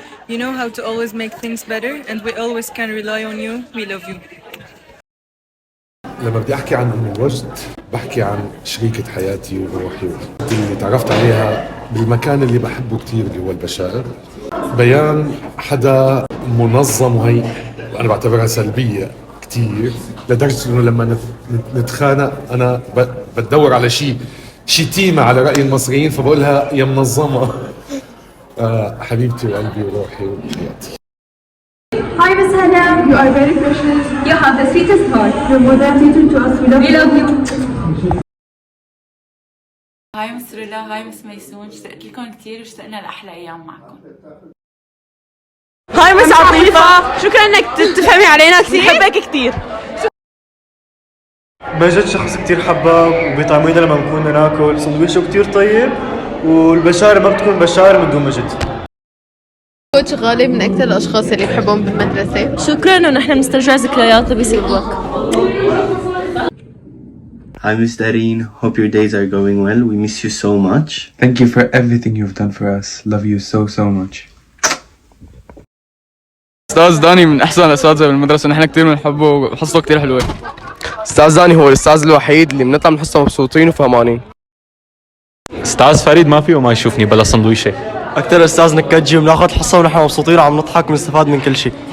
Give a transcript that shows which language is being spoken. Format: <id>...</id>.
<en>You know how to always make things better and we always can rely on you. We love you.</en> <ar>لما بدي أحكي عن أم الوجد بحكي عن شريكة حياتي وروحي اللي تعرفت عليها بالمكان اللي بحبه كتير اللي هو البشائر. بيان حدا منظم، وهي أنا بعتبرها سلبية كتير، لدرجة إنه لما نتخانق أنا بدور على شتيمة على رأي المصريين، فبقولها يا منظمة. حبيبتي وقلبي وروحي وحياتي.</ar> <en>Hi, Miss Hannah. You are very precious. You have the sweetest heart. You're more than sweet to us. We love you.</en> <ar>هاي مس رولا، هاي مس ميسون، اشتقت لكم كثير واشتقنا لأحلى أيام معكم. هاي مس عطيفة، شكرا إنك تفهمي علينا كثير، بحبك كثير. مجد شخص كتير حباب وبيطعمينا لما بنكون ناكل، سندويشه كتير طيب، والبشائر ما بتكون بشائر من دون مجد. كوتش غالب من أكثر الأشخاص اللي بحبهم بالمدرسة. شكرا إنه نحن بنسترجع ذكريات بيسلوك.</ar> <en>Hi Miss Dareen, hope your days are going well. We miss you so much. Thank you for everything you've done for us. Love you so much.</en> <ar>أستاذ داني من أحسن الأساتذة بالمدرسة، نحن كتير بنحبه وحصته كتير حلوة. أستاذ داني هو الأستاذ الوحيد اللي بنطلع من حصته مبسوطين وفهمانين. أستاذ فريد ما فيه ما يشوفني بلا سندويشة. أكثر أستاذ نكجي وبناخذ حصة ونحن مبسوطين وعم نضحك ونستفاد من كل شيء.</ar>